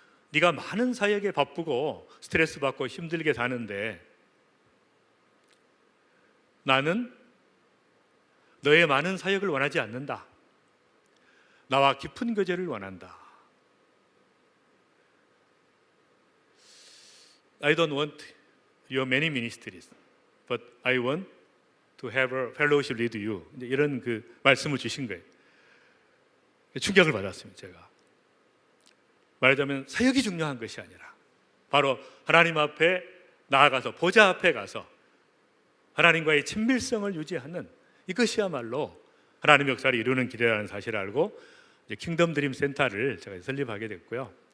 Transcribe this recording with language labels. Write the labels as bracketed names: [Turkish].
[Korean] 네가 많은 사역에 바쁘고 스트레스 받고 힘들게 사는데 나는 너의 많은 사역을 원하지 않는다. 나와 깊은 교제를 원한다. [English] I don't want your many ministries, but I want to have a fellowship with you. [Korean] 이런 그 말씀을 주신 거예요. 충격을 받았습니다. 제가 말하자면 사역이 중요한 것이 아니라 바로 하나님 앞에 나아가서 보좌 앞에 가서 하나님과의 친밀성을 유지하는, 이것이야말로 하나님의 역사를 이루는 길이라는 사실을 알고 이제 킹덤 드림 센터를 제가 설립하게 됐고요.